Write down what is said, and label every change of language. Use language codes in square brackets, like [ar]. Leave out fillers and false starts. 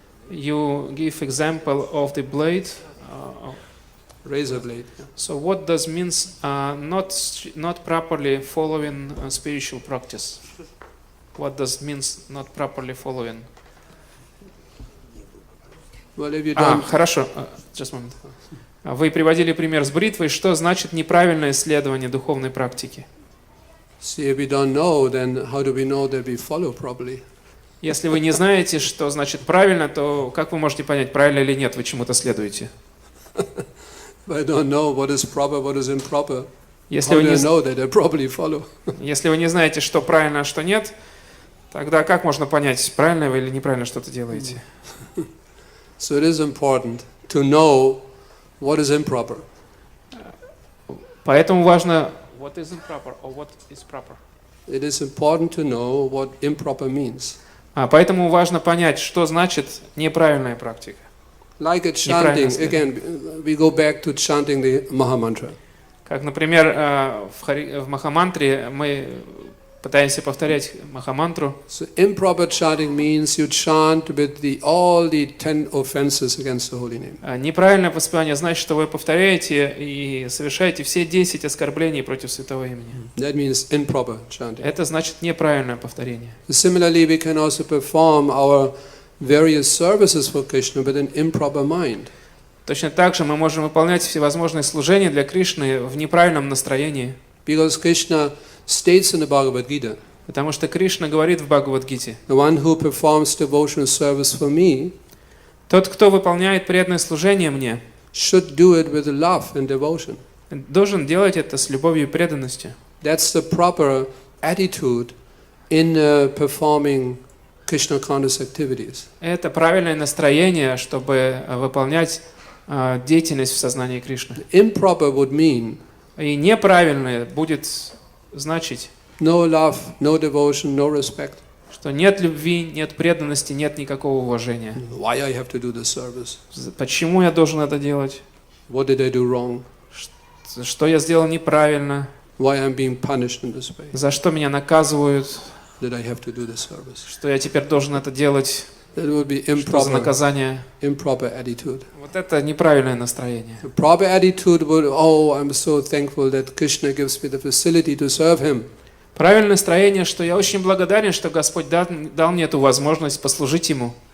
[en] You give example of the blade. Razor blade. Yeah. So what does means not properly following spiritual practice? What does means not properly following? Well, if you don't, [ru] Хорошо. [en] Just a moment. [ru] Вы приводили пример с бритвой. Что значит неправильное исследование духовной практики? [en] see, if we don't know, then how do we know that we follow properly? [ru] Если вы не знаете, что значит правильно, то как вы можете понять, правильно или нет, вы чему-то следуете? [en] If I don't know what is proper, what is improper, [ru] Если [en] how [ru] вы [en] do I [ru] не, [en] know that I properly follow? [ru] если вы не знаете, что правильно, а что нет, тогда как можно понять, правильно вы или неправильно что-то делаете? [en] So it is important to know what is improper. [ru] Поэтому важно [en] what is improper or what is proper. It is important to know what improper means. [ru] Поэтому важно понять, что значит неправильная практика. [en] Like at chanting, again, we go back to chanting the Maha-mantra. [ru] Как, например, в Маха-мантре мы пытаемся повторять Маха-мантру. [en] So improper chanting means you chant with all the 10 offenses against the holy name. [ru] Неправильное воспевание значит, что вы повторяете и совершаете все 10 оскорблений против святого имени. [en] That means improper chanting. [ru] Это значит неправильное повторение. [en] Similarly, we can also perform our various services for Krishna with an improper mind. [ru] Точно так же мы можем выполнять всевозможные служения для Кришны в неправильном настроении. [en] Because Krishna states in the Bhagavad Gita, [ru] Потому что Кришна говорит в Бхагавад-гите: [en] the one who performs devotional service for me [ru] тот, кто выполняет преданное служение мне, [en] should do it with love and devotion. [ru] должен делать это с любовью и преданностью. [en] That's the proper attitude in performing Krishna conscious activities. [ru] Это правильное настроение, чтобы выполнять деятельность в сознании Кришны. [en] Improper would mean [ru] И неправильное будет значить, [en] no love, no devotion, no respect. [ru] что нет любви, нет преданности, нет никакого уважения. [en] Why I have to do this service? [ru] Почему я должен это делать? [en] What did I do wrong? [ru] Что я сделал неправильно? [en] Why I'm being punished in this way? [ru] За что меня наказывают? [en] That I have to do this service? [ru] Что я теперь должен это делать? [en] That would be [ru] Что за наказание? [en] improper attitude. [ru] Вот это неправильное настроение. [en] The proper attitude would, oh, I'm so thankful that Krishna gives me the facility to serve him. [ru] Правильное настроение, что я очень благодарен, что Господь дал мне эту возможность послужить Ему.